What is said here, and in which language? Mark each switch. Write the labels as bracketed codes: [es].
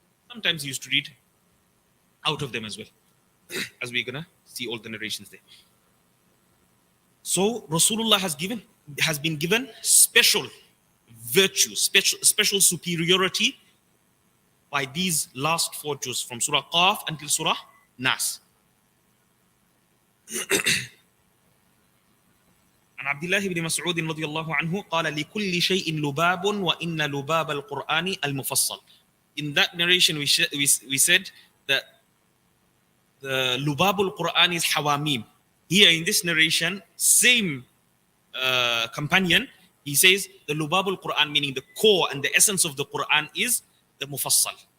[en] Sometimes he used to read out of them as well. As we're going to see all the narrations there. So, Rasulullah has been given special virtue, special superiority by these last 4 juz from Surah Qaf until Surah Nas. [ar] عن عبد الله بن مسعود رضي الله عنه قال لكل شيء لباب وإن لباب القرآن المفصل. [en] In that narration we said that the lubabul Quran is Ha-Meem. Here in this narration, same companion, he says the lubabul Quran, meaning the core and the essence of the Quran, is the Mufassal.